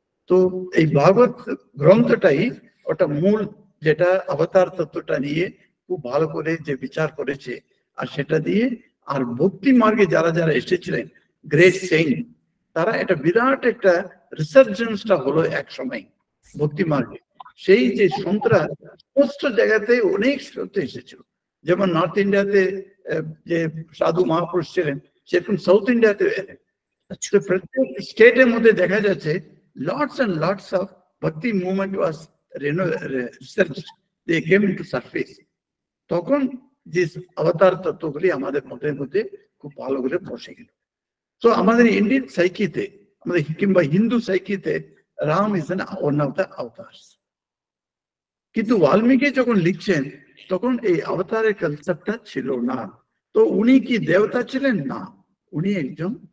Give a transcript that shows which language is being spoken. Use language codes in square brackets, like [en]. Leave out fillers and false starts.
[bn] তো এই ভাগবত গ্রন্থটাই ওটা মূল, যেটা অবতার তত্ত্বটা নিয়ে খুব ভালো করে যে বিচার করেছে, আর সেটা দিয়ে আর ভক্তি মার্গে যারা যারা এসেছিলেন গ্রেট সেইন্ট, তারা এটা বিরাট একটা রিসার্জেন্সটা হলো এক সময় ভক্তি মার্গে। সেই যে সন্তরা সমস্ত জায়গাতে অনেক সন্ত এসেছিল, যেমন নর্থ ইন্ডিয়াতে যে সাধু মহাপুরুষ ছিলেন, সেরকম সাউথ ইন্ডিয়াতে এলেন। প্রত্যেক স্টেটের মধ্যে দেখা যাচ্ছে [en] lots and lots of bhakti movement was researched, they came into surface. [bn] তখন যে অবতার তত্ত্বগুলি আমাদের মধ্যে খুব ভালো করে বসে গেল। তো আমাদের ইন্ডিয়ান সাইকিতে, আমাদের কিংবা Hindu সাইকিতে [en] Ram is one of the avatars. [bn] কিন্তু বাল্মীকি যখন লিখছেন তখন এই অবতারের কনসেপ্টটা ছিল না। তো উনি কি দেবতা ছিলেন? না, উনি একজন